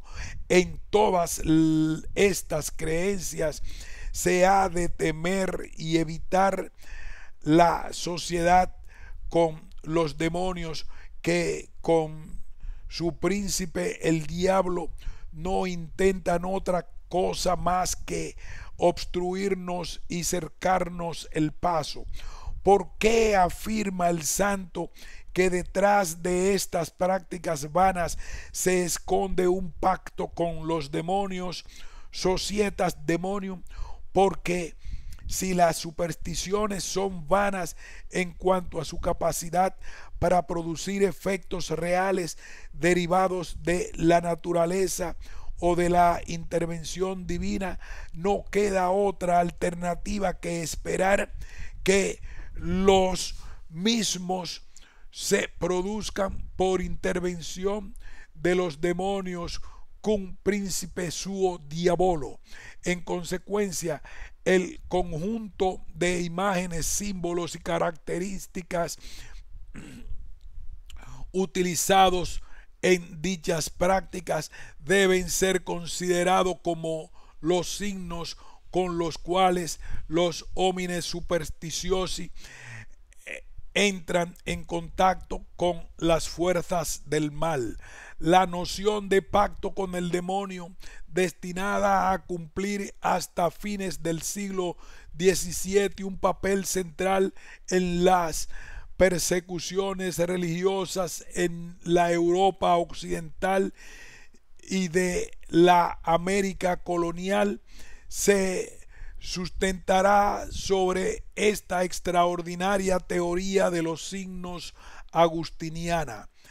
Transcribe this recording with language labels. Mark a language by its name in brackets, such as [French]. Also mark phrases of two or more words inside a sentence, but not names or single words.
[Spanish] En todas estas creencias se ha de temer y evitar la sociedad con los demonios, que con su príncipe el diablo no intentan otra cosa más que obstruirnos y cercarnos el paso. ¿Por qué afirma el santo que detrás de estas prácticas vanas se esconde un pacto con los demonios, [Latin] societas demonium? [Spanish] Porque si las supersticiones son vanas en cuanto a su capacidad para producir efectos reales derivados de la naturaleza o de la intervención divina, no queda otra alternativa que esperar que los mismos se produzcan por intervención de los demonios [Latin] cum principe suo diabolo. [Spanish] En consecuencia, el conjunto de imágenes, símbolos y características utilizados en dichas prácticas deben ser considerados como los signos con los cuales los [Latin] homines supersticiosi [Spanish] entran en contacto con las fuerzas del mal. La noción de pacto con el demonio, destinada a cumplir hasta fines del siglo XVII un papel central en las persecuciones religiosas en la Europa occidental y de la América colonial, se sustentará sobre esta extraordinaria teoría de los signos agustiniana.